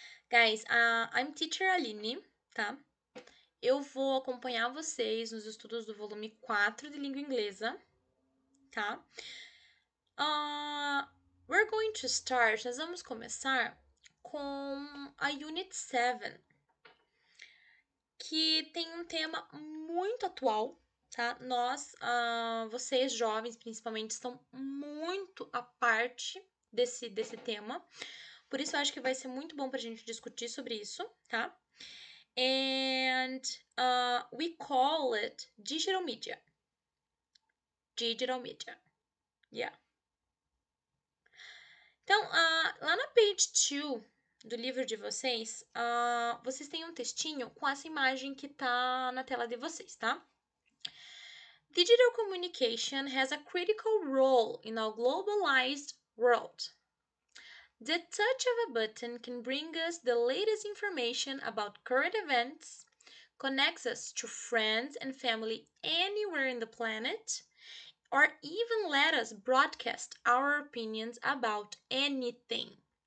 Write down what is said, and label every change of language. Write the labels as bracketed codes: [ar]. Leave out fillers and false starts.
[en] Guys, I'm teacher Aline, tá? [pt] Eu vou acompanhar vocês nos estudos do volume 4 de língua inglesa, tá? [en] We're going to start, [pt] nós vamos começar com a Unit 7, que tem um tema muito atual, tá? Vocês jovens, principalmente, estão muito à parte desse tema. Por isso, eu acho que vai ser muito bom pra gente discutir sobre isso, tá? [en] And we call it digital media. Digital media. Yeah. [pt] Então, lá na page 2 do livro de vocês, vocês têm um textinho com essa imagem que tá na tela de vocês, tá? [en] Digital communication has a critical role in our globalized world. The touch of a button can bring us the latest information about current events, connects us to friends and family anywhere in the planet, or even let us broadcast our opinions about anything.